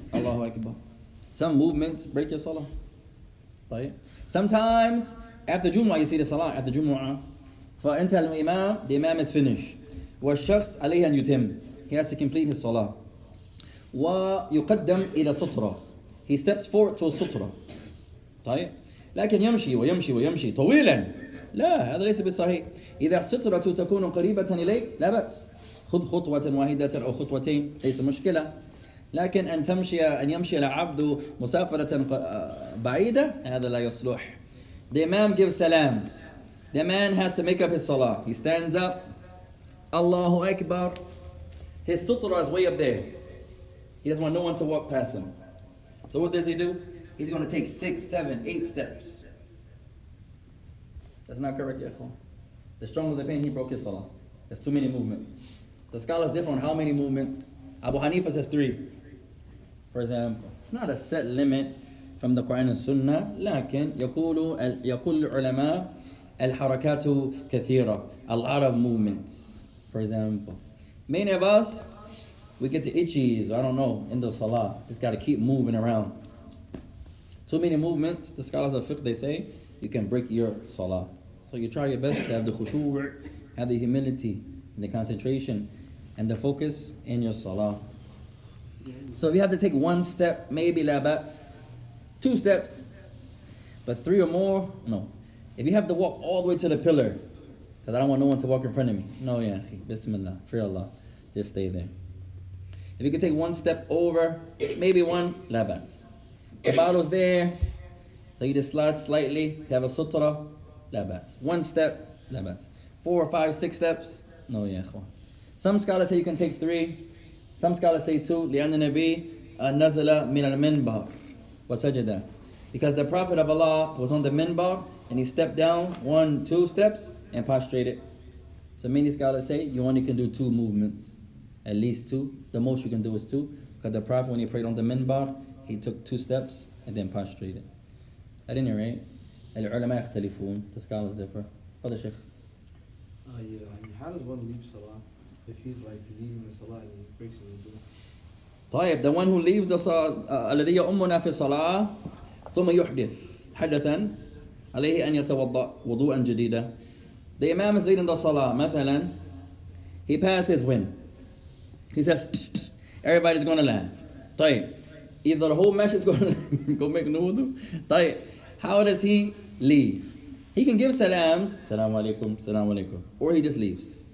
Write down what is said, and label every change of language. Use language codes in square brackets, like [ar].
[en] Allahu Akbar. Some movements break your salah. Right? Sometimes after Jumu'ah you see the salah. After Jumu'ah, [ar] فَأَنْتَ الْإِمَامِ, [en] the imam is finished. [ar] وَالشَّخْص عَلَيْهِ أَنْ يُتِمْ, [en] he has to complete his salah. [ar] ويقدم إلى سترة. [en] He steps forward to a sutra. [ar] طيب لكن يمشي ويمشي ويمشي طويلا لا هذا ليس بالصحيح. إذا السترة تكون قريبة إليك لا بأس، خذ خطوة واحدة أو خطوتين ليس مشكلة. لكن أن يمشي العبد مسافرة بعيدة هذا لا يصلح. [en] The Imam gives salams. The man has to make up his salah. He stands up, Allahu Akbar. His sutra is way up there. He doesn't want no one to walk past him. So what does he do? He's going to take 6, 7, 8 steps. That's not correct, ya ikhwan. The strong was the pain, he broke his salah. There's too many movements. The scholars differ on how many movements. Abu Hanifa says 3. For example, it's not a set limit from the Quran and Sunnah. [ar] لكن يقول العلماء الحركات كثيرة. [en] A lot of movements. For example, many of us, we get the itchies, I don't know, in the salah. Just got to keep moving around. Too many movements, the scholars of fiqh, they say, you can break your salah. So you try your best to have the khushu', have the humility, and the concentration, and the focus in your salah. So if you have to take 1 step, maybe la ba's. 2 steps, but 3 or more, no. If you have to walk all the way to the pillar, because I don't want no one to walk in front of me. No, ya akhi, bismillah, fear Allah. Just stay there. If you can take 1 step over, maybe 1, la ba's. The bottle's there, so you just slide slightly to have a sutra, la ba's. 1 step, la ba's. 4 or 5, 6 steps, no ya ikhwan. Some scholars say you can take 3. Some scholars say 2. [ar] لأن النبي نزل من المنبر وسجد. [en] Because the Prophet of Allah was on the minbar and he stepped down 1, 2 steps and prostrated. So many scholars say you only can do 2 movements, at least 2. The most you can do is 2. Because the Prophet, when he prayed on the minbar, he took 2 steps and then prostrated. At any rate, [ar] العلماء يختلفون. [en] The scholars differ. Other Sheikh. Yeah, how does one leave salah if he's like leaving the salah and he breaks his wudu? [ar] طيب, [en] the one who leaves the salah [ar] الذي يؤمنا في الصلاة ثم يحدث حدثا عليه أن يتوضأ وضوءا جديدا. [en] The Imam is leading the salah. مثلا, he passes wind. He says, everybody's going to laugh. طيب, either the whole masjid is going to go make no wudu. طيب, how does he leave? He can give salams, salam alaikum, salam alaikum, or he just leaves.